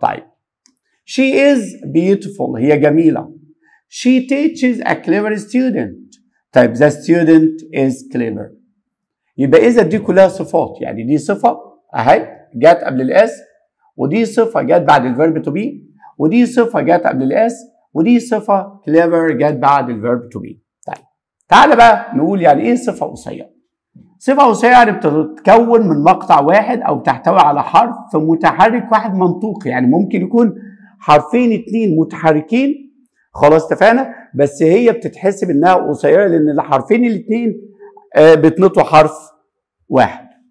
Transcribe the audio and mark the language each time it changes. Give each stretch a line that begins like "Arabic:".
English: طيب she is beautiful،
Arabic: هي جميله.
English: she teaches a clever student. طيب the student is clever.
Arabic: يبقى اذا دي كلها صفات، يعني دي صفه اهي جت قبل الاس، ودي صفه جت بعد الفيرب تو بي، ودي صفه جت قبل الاس، ودي صفه clever جت بعد الفيرب تو بي. طيب تعالى بقى نقول يعني ايه صفه قصيره. صفه قصيره يعني بتتكون من مقطع واحد او بتحتوي على حرف متحرك واحد منطوقي، يعني ممكن يكون حرفين 2 متحركين، خلاص اتفقنا، بس هي بتتحسب انها قصيره لان الحرفين الاثنين بتنطوا حرف واحد.